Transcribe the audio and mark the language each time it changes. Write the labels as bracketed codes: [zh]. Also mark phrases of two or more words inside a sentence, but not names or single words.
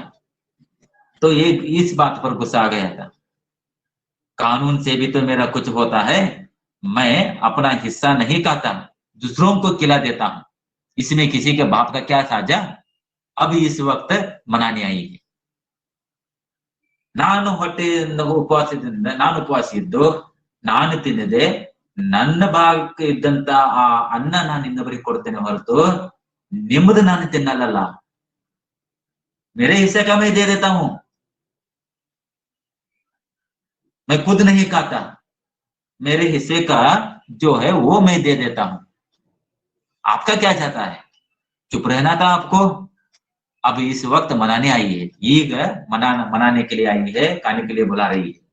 [hi] तो ये इस बात पर गुस्सा आ गया था। कानून से भी तो मेरा कुछ होता है, मैं अपना हिस्सा नहीं खाता, दूसरों को खिला देता हूं, इसमें किसी के बाप का क्या साझा। अब इस वक्त मनाने आई है। [kn] ನಾನು ಉಪವಾಸ ಇದ್ದು ನಾನು ತಿನ್ನದೆ ನನ್ನ ಭಾಗಕ್ಕೆ ಇದ್ದಂತ ಆ ಅನ್ನ ನಾನು ಇನ್ನೊಬ್ಬರಿಗೆ ಕೊಡ್ತೇನೆ ಹೊರತು ನಿಮ್ಮದು ನಾನು ತಿನ್ನಲ್ಲ। [hi] मेरे हिस्से का मैं दे देता हूं, मैं खुद नहीं खाता, मेरे हिस्से का जो है वो मैं दे देता हूं। आपका क्या चाहता है, चुप रहना था आपको। अब इस वक्त मनाने आई है, ಈಗ मनाने के लिए आई है, खाने के लिए बुला रही है।